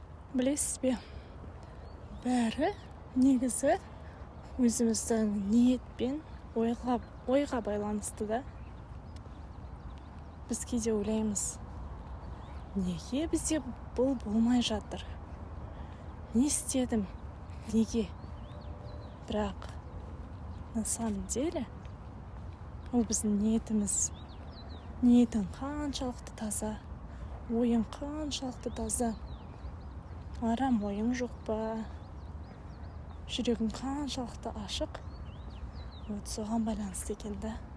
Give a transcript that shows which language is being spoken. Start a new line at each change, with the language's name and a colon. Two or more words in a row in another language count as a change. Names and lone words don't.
Kazakh: Білесіз бе, бәрі негізі өзіміздің ниет пен ойға байланысты да. Біз кейде ойлаймыз, неге бізде бұл болмай жатыр? Не істедім? Неге? Бірақ
Russian: на самом деле
Kazakh: ол біздің ниетіміз. Ниетің қаншалықты таза, ойың қаншалықты таза, арам ойың жоқ па, жүрегің қаншалықты ашық, вот соған байланысты екен да.